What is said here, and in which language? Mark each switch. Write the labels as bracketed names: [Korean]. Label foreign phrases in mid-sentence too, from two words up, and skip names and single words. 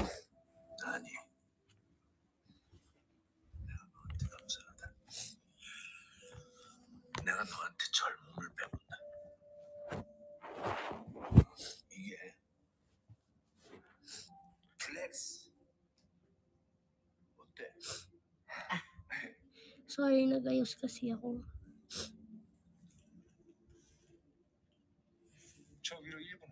[Korean] 아니, 내가 너한테 감사하다. 내가 너한테 젊음을 배운다. 이게 플렉스. 어때? [Filipino] Sorry, nag-ayos kasi ako. [Korean] 저 위로 1분.